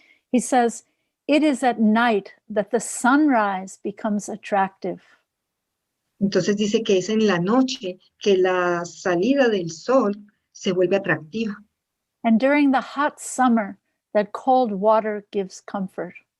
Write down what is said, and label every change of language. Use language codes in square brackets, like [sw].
[en] He says, it is at night that the sunrise becomes attractive. [es] Entonces dice que es en la noche que la salida del sol se vuelve atractiva. [en] And during the hot summer, that cold water gives comfort.